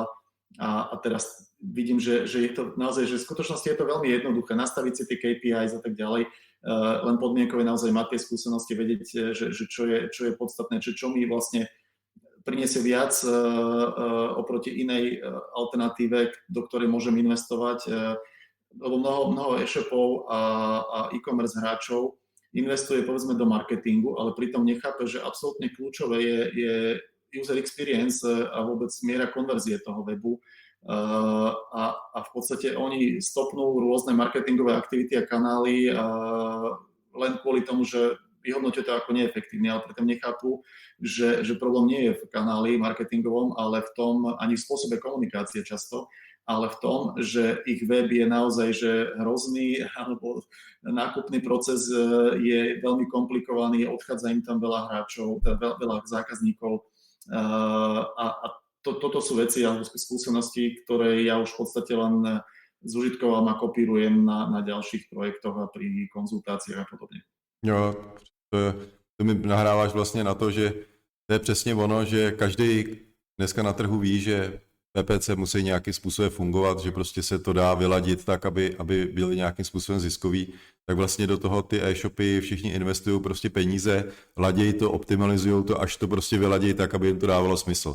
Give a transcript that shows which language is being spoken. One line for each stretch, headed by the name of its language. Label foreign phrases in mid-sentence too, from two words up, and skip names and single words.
Slovak: A teraz vidím, že je to naozaj, že v skutočnosti je to veľmi jednoduché, nastaviť si tie KPIs a tak ďalej, len podmienkou je naozaj mať tie skúsenosti, vedieť, že čo je podstatné, čo mi vlastne priniesie viac oproti inej alternatíve, do ktorej môžem investovať, lebo mnoho e-shopov a e-commerce hráčov investuje povedzme do marketingu, ale pritom nechápe, že absolútne kľúčové je
English: user experience
Slovak: a vôbec miera konverzie toho webu a v podstate oni stopnú rôzne marketingové aktivity a kanály len kvôli tomu, že vyhodnotia to ako neefektívne, ale pritom nechápu, že problém nie je v kanáli marketingovom, ale v tom, ani v spôsobe komunikácie často, ale v tom, že ich web je naozaj že hrozný, alebo nákupný proces je veľmi komplikovaný, odchádza im tam veľa hráčov, veľa zákazníkov a toto sú veci alebo skúsenosti, ktoré ja už v podstate len zužitkovám a kopírujem na ďalších projektoch a pri konzultáciách a podobně.
Czech: Jo, to mi nahráváš vlastně na to, že to je přesně ono, že každý dneska na trhu ví, že PPC musí nějakým způsobem fungovat, že prostě se to dá vyladit tak, aby byly nějakým způsobem ziskový, tak vlastně do toho ty e-shopy všichni investují prostě peníze, ladějí to, optimalizují to, až to prostě vyladějí tak, aby jim to dávalo smysl.